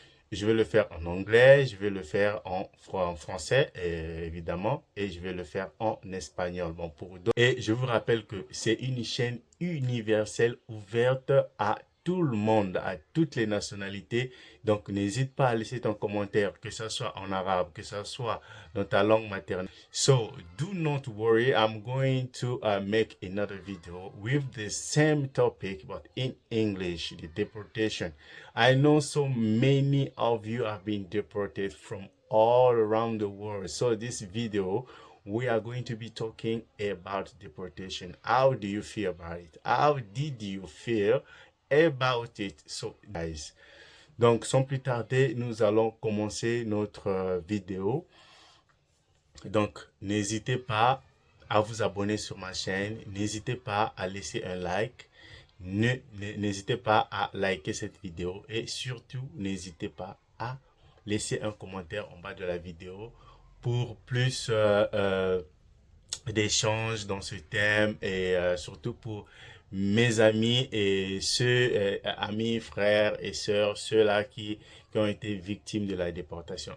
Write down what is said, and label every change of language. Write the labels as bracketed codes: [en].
[fr] Je vais le faire en anglais, je vais le faire en français, évidemment, et je vais le faire en espagnol. Bon, et je vous rappelle que c'est une chaîne universelle ouverte à tout le monde, à toutes les nationalités. Donc, n'hésite pas à laisser ton commentaire, que ce soit en arabe, que ce soit dans ta langue maternelle. [en] So, do not worry, I'm going to make another video with the same topic, but in English, the deportation. I know so many of you have been deported from all around the world. So this video, we are going to be talking about deportation. How do you feel about it? How did you feel about it? So guys, [fr] donc sans plus tarder, nous allons commencer notre vidéo. Donc n'hésitez pas à vous abonner sur ma chaîne. N'hésitez pas à laisser un like. N'hésitez pas à liker cette vidéo et surtout n'hésitez pas à laisser un commentaire en bas de la vidéo pour plus d'échanges dans ce thème et surtout pour mes amis et ceux, amis, frères et sœurs, ceux-là qui ont été victimes de la déportation.